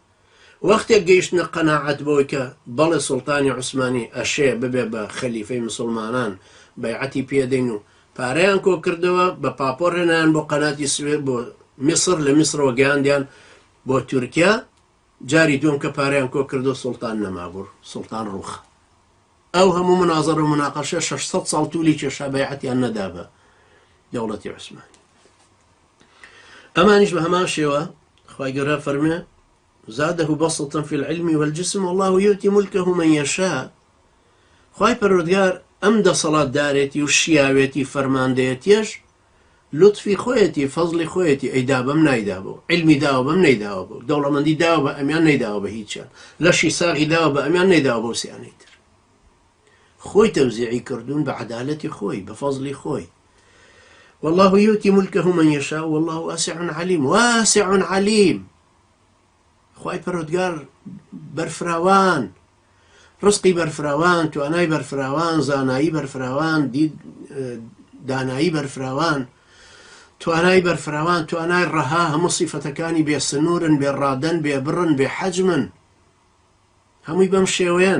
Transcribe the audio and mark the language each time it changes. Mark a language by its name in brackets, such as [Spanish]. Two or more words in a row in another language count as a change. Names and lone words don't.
[Central Kurdish] وەختێک گەیشتنە قەناعەت بەوەی کە بەڵێ سوڵتانی عوسمانی ئەشێ ببێ بە خەلیفەی مسڵمانان بەیعەتی پێدەین و پارەیان کۆ کردەوە، بە پاپۆر هێنایان بۆ قەناتی سوێد بۆ میسر، لە میسرەوە گەیاندیان بۆ تورکیا. جاری دوم کە پارەیان کۆ کردو سوڵتان نەمابوو، سوڵتان ڕووخە. ئەو هەموو منازەڕ و مناقەشە 600 ساڵ توولی کێشا بەیعەتیان نەدا بە دەوڵەتی عوسمانی. ئەمانیش بە هەمان شێوە خوای گەورە فەرمێ [Arabic] زاده بسطا في العلم والجسم والله يؤتي ملكه من يشاء. [Central Kurdish] خوای پەروەردگار ئەم دەسەڵات دارێتی و شیاوێتی فەرماندەیەتیەش لطفی خۆیەتی، فەزلی خۆیەتی، ئەیدا بەم نایدا بۆ، علمی داوە بەم نەیداوە بۆ، دەوڵەمەندی داوە بە ئەمیان نەیداوە بە هیچیان، لەشی ساغی داوە بە ئەمیان نەیداوە بۆ سیانەی تر. خۆی تەوزیعی کردوون بە عەدالەتی خۆی، بە فەزلی خۆی. [Arabic] والله يؤتي ملكه من يشاء والله واسع عليم. واسع عليم. [Central Kurdish] خوای پەروەردگار بەرفراوان، ڕزقی بەرفراوان، توانای بەرفراوان، زانایی بەرفراوان، دانایی بەرفراوان، توانای بەرفراوان، توانای ڕەها، هەموو سیفەتەکانی بێ سنوورن، بێ ڕادەن، بێ بڕن، بێ حەجمن، هەمووی بەم شێوەیەن.